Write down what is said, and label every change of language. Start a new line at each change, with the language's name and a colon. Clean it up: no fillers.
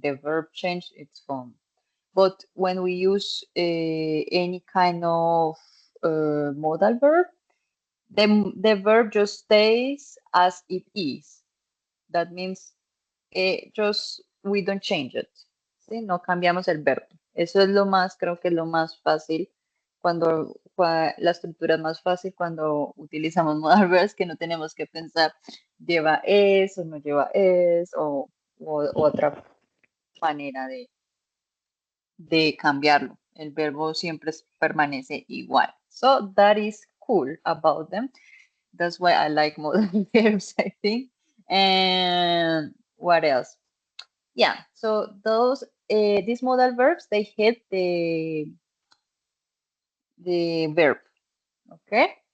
English: The verb changed its form. But when we use any kind of modal verb, the verb just stays as it is. That means just we don't change it.
Spanish: ¿Sí? No cambiamos el verbo. Eso es lo más, creo que es lo más fácil la estructura es más fácil cuando utilizamos
English: modal verbs,
Spanish: que no tenemos que pensar lleva es o no lleva es o otra manera de cambiarlo. El verbo siempre permanece igual.
English: So that is cool about them. That's why I like modal verbs, I think. And what else? Yeah, so these modal verbs, they help the verb, okay?